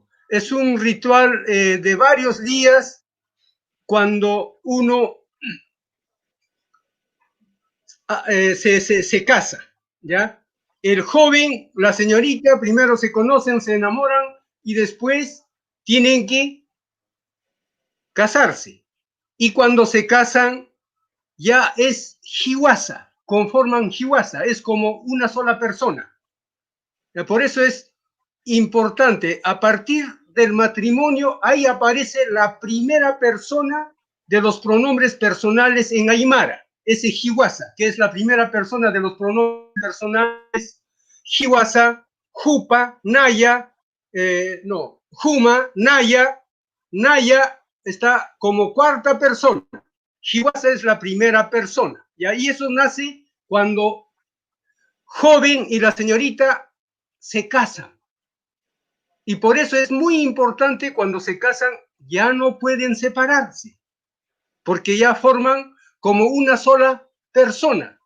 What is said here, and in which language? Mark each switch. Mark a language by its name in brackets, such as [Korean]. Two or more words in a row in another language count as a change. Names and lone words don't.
[Spanish] Es un ritual de varios días cuando uno se casa, ¿ya? El joven, la señorita, primero se conocen, se enamoran y después tienen que casarse. Y cuando se casan, ya es jiwasa, conforman jiwasa, es como una sola persona. Por eso es importante, a partir del matrimonio, ahí aparece la primera persona de los pronombres personales en aymara, ese jiwasa, que es la primera persona de los pronombres personales, [Aymara] jiwasa, jupa, naya, juma, naya, naya [Spanish] está como cuarta persona, jiwasa es la primera persona, y ahí eso nace cuando joven y la señorita se casan. Y por eso es muy importante cuando se casan, ya no pueden separarse, porque ya forman como una sola persona.